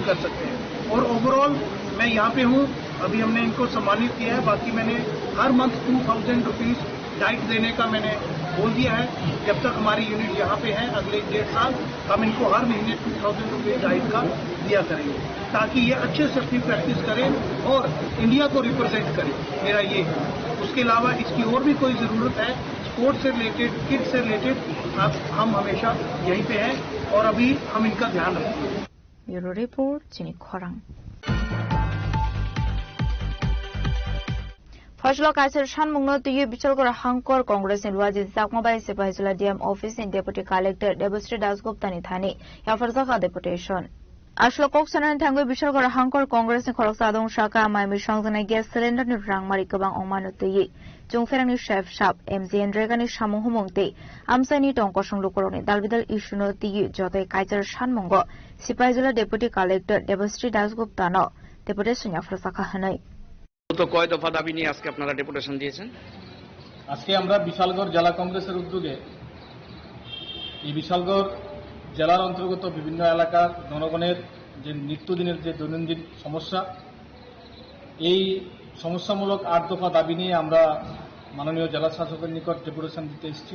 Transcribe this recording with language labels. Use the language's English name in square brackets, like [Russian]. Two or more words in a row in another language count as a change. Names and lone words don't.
[Hindi] कर सकते हैं और [English] ओवरऑल मैं [Hindi] यहाँ पे हूँ अभी हमने इनको सम्मानित किया है बाकी मैंने हर मंथ 2,000 [English] rupees diet [Hindi] देने का मैंने बोल दिया है जब तक हमारी यूनिट यहाँ पे है अगले 1.5 साल हम इनको हर महीने 2,000 [English] rupees diet [Hindi] का दिया करेंगे ताकि ये अच्छे से अपनी प्रैक्टिस करें और इंडिया को रिप्रेजेंट करें मेरा ये उसके अलावा इसकी और भी कोई ज़रूरत है स्पोर्ट्स से रिलेटेड किड्स से रिलेटेड हम हमेशा यहीं पे हैं और अभी हम इनका ध्यान रखेंगे। [Kok Borok] ब्यूरो रिपोर्ट चिनी खरां। फैसला कायसर सानमुंनो तुयु बिचलगर हांकर कांग्रेस नि रुवाजि जाकमाबाय सिपाहिजुला [English] DM office [Kok Borok] इन [English] deputy collector [Kok Borok] देबश्री दासगुप्तानि थानि याफरजाका डेपुटेशन आसलो कक्सनानि थांगो बिचलगर हांकर कांग्रेस नि खरकसा दं शाखा माइमि संजनाय [English] gas cylinder [Kok Borok] नि रांमारि गोबां अमानो तुयि जुंफेरांनि शेफ साब एमजीएन रेगानि सामुं हुमंते आमसानि टंकसं लुकरनि दालबिदाल इशुनो तुयु जतय कायसर सानमुंगो सिपाहिजुला डेपुटी कलेक्टर देबश्री दासगुप्तानो डेपुटेशन याफरजाका हनै [Bangla] তো কয় দফা দাবি নিয়ে আজকে আপনারা ডেপুটেশন দিয়েছেন? আজকে আমরা বিশালগড় জেলা কংগ্রেসের উদ্যোগে এই বিশালগড় জেলার অন্তর্গত বিভিন্ন এলাকার জনগণের যে নিত্যদিনের যে দৈনন্দিন সমস্যা, এই সমস্যামূলক ৮ দফা দাবি নিয়ে আমরা মাননীয় জেলা শাসকের নিকট ডেপুটেশন দিতে এসেছি।